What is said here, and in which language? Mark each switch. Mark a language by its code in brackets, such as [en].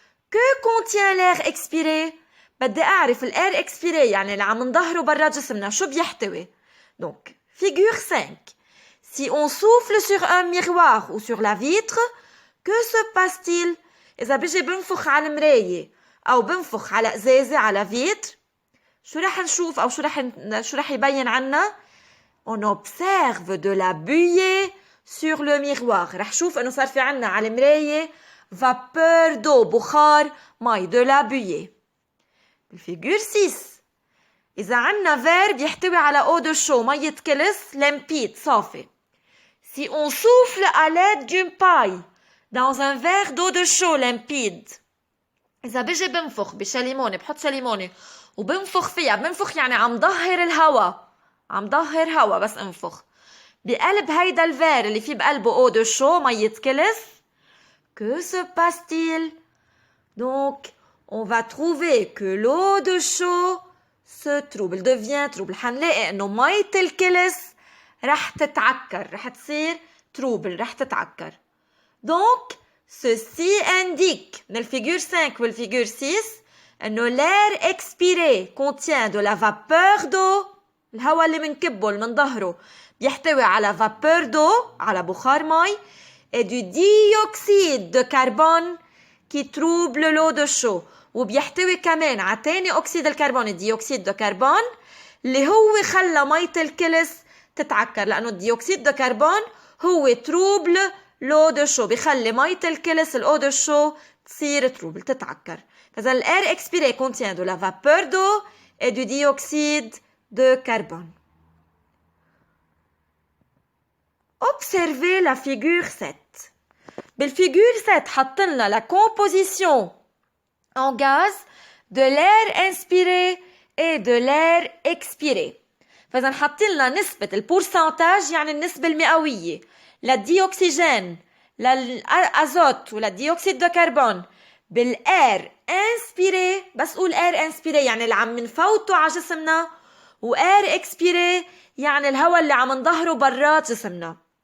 [fr] Que contient l'air expiré? [ar] بدي أعرف [fr] l'air expiré [ar] يعني اللي عم نظهره برا جسمنا شو بيحتوي. [fr] Donc, figure 5. Si on souffle sur un miroir ou sur la vitre, que se passe-t-il? [ar] إذا بيجي بنفخ على المراية أو بنفخ على إزازة على فيتر شو رح نشوف أو شو رح يبين عنا؟ [fr] On observe de la buée sur le miroir. [ar] رح شوف إنه صار في عنا على المراية [fr] vapeur d'eau [ar] بخار مي [fr] de la buée. [ar] الفيجور 6. إذا عنا فير بيحتوي على [fr] eau de chaux [ar] مية كلس limpide صافي. [fr] Si on souffle à l'aide d'une paille dans un verre d'eau de chaux limpide. [ar] إذا بيجي بنفخ بشاليمونة بحط شاليمونة وبنفخ فيها بنفخ يعني عم ظهر الهواء عم ظهر هواء بس انفخ بقلب هيدا الفير اللي فيه بقلبه [fr] eau de chaux [ar] مية كلس. [fr] Que se passe-t-il? Donc on va trouver que l'eau de chaux se trouble, devient trouble. [ar] حنلاقي انه مية الكلس رح تتعكر رح تصير trouble رح تتعكر. [fr] Donc ceci indique [ar] من الفيجور 5 والفيجور 6 انه [fr] l'air expiré contient de la vapeur d'eau. [ar] الهواء اللي منكبه اللي منظهره بيحتوي على [fr] vapeur d'eau [ar] على بخار مي [fr] et du dioxyde de carbone qui trouble l'eau de chaux. [ar] وبيحتوي كمان على تاني أكسيد الكربون الديوكسيد دو كربون اللي هو خلى مية الكلس تتعكر لأنه الديوكسيد دو كربون هو تروبل لو دو شو بيخلي مية الكلس الأو دو شو تصير تروبل تتعكر. [fr] فإذا l'air expiré contient de la vapeur d'eau et du dioxyde de carbone. Observez la figure 7. [ar] بالفيجور 7 حطلنا [fr] la composition en gaz de l'air inspiré et de l'air expiré. [ar] فإذا حطلنا نسبة البورسنتاج يعني النسبة المئوية للديوكسيجين للأزوت وللديوكسيد دو كربون بالإير انسبيري. بس قول إير انسبيري يعني اللي عم نفوته على جسمنا وإير اكسبيري يعني الهواء اللي عم نظهره برات جسمنا.